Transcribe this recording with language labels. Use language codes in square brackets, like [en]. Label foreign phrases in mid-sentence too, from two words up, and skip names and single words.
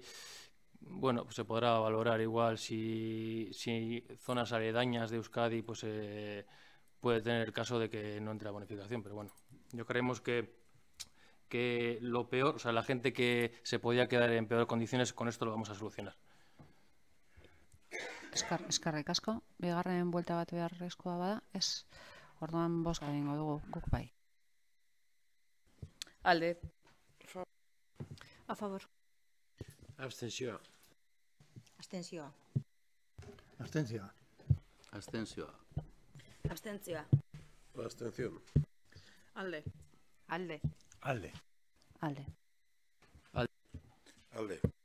[es] Bueno, pues se podrá valorar igual si zonas aledañas de Euskadi pues puede tener el caso de que no entre la bonificación, pero bueno, yo creemos que lo peor, o sea, la gente que se podía quedar en peor condiciones, con esto lo vamos a solucionar. [eu] Eskerrik asko, bigarren buelta bat beharrezkoa bada, ez. Orduan bozka egingo dugu, guk bai. Alde. [es] A favor. [eu] Abstentzioa. Abstentzioa. Abstentzioa. Abstentzioa. Abstentzioa. [es] Abstención. [eu] Alde. Alde. Alde. Alde. Alde.